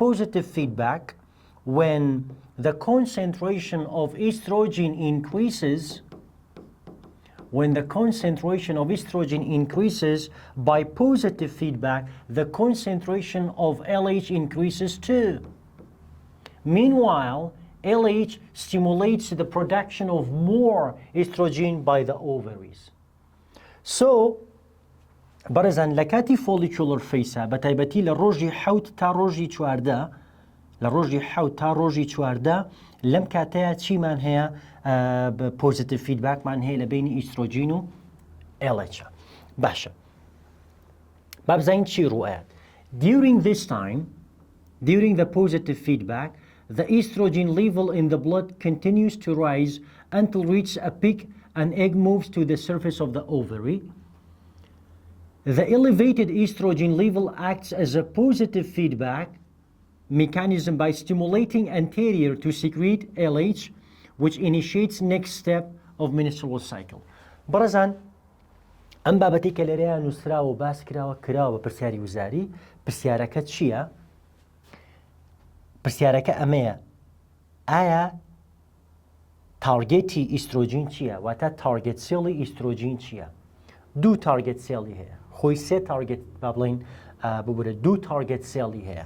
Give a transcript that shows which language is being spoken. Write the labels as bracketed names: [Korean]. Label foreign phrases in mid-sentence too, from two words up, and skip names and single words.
[English] During positive feedback when the concentration of estrogen increases, when the concentration of estrogen increases by positive feedback, the concentration of LH increases too. Meanwhile, LH stimulates the production of more estrogen by the ovaries. So, [Central Kurdish] بەڕێزان لە کاتی [English] follicular phase [Central Kurdish] بە تایبەتی لە ڕۆژی 7 تا ڕۆژی 14 لە ڕۆژی 7 تا ڕۆژی 14 لەم کاتەیە چیمان هەیە [English] positive feedback [Central Kurdish] هەیە لە بینی ئیسترۆجین و LH. باشە با بزانین چی ڕوئایە. [English] During this time, during the positive feedback, the estrogen level in the blood continues to rise until reaches a peak and egg moves to the surface of the ovary. The elevated estrogen level acts as a positive feedback mechanism by stimulating anterior to secrete LH, which initiates next step of menstrual cycle. [Central Kurdish] بەڕێزان ئەم بابەتی کە لێرەیە نووسراوە و باس کراوە بە پرسیاری وزاری، پرسیارەکە چییە؟ پرسیارەکە ئەمەیە، ئایا تارگێتی ئیسترۆجین چییە؟ واتە [English] target cell [Central Kurdish] ئیسترۆجین چییە؟ دوو [English] target cell [Central Kurdish] هەیە، خۆی سێ تارگێت با بڵین ببورە دوو تارگێت سێڵی هەیە.